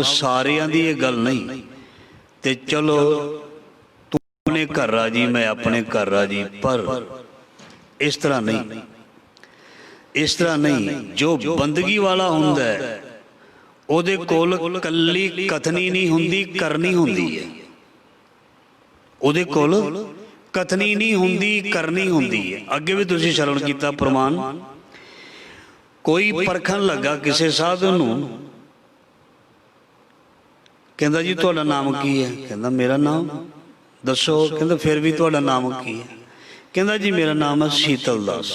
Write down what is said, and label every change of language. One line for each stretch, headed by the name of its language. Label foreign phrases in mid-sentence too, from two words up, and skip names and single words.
Punjabi: ਸਾਰਿਆਂ ਦੀ ਇਹ ਗੱਲ ਨਹੀਂ ਤੇ ਚਲੋ ਤੂੰ ਆਪਣੇ ਘਰ ਰਾਜੀ, ਮੈਂ ਆਪਣੇ ਘਰ ਰਾਜੀ, ਪਰ ਇਸ ਤਰ੍ਹਾਂ ਨਹੀਂ, ਇਸ ਤਰ੍ਹਾਂ ਨਹੀਂ। ਜੋ ਬੰਦਗੀ ਵਾਲਾ ਹੁੰਦਾ ਹੈ ਉਹਦੇ ਕੋਲ ਕੱਲੀ ਕਥਨੀ ਨਹੀਂ ਹੁੰਦੀ, ਕਰਨੀ ਹੁੰਦੀ ਹੈ। ਉਹਦੇ ਕੋਲ ਕਥਨੀ ਨਹੀਂ ਹੁੰਦੀ, ਕਰਨੀ ਹੁੰਦੀ ਹੈ। ਅੱਗੇ ਭੀ ਤੁਸੀਂ ਸ਼ਰਣ ਕੀਤਾ ਪ੍ਰਮਾਣ। ਕੋਈ ਪਰਖਣ ਲੱਗਾ ਕਿਸੀ ਸਾਧੂ ਨੂੰ, ਕਹਿੰਦਾ ਜੀ ਤੁਹਾਡਾ ਨਾਮ ਕੀ ਹੈ? ਕਹਿੰਦਾ ਮੇਰਾ ਨਾਮ ਦੱਸੋ। ਕਹਿੰਦਾ ਫਿਰ ਭੀ ਤੁਹਾਡਾ ਨਾਮ ਕੀ ਹੈ? ਕਹਿੰਦਾ ਜੀ ਮੇਰਾ ਨਾਮ ਹੈ ਸ਼ੀਤਲ ਦਾਸ।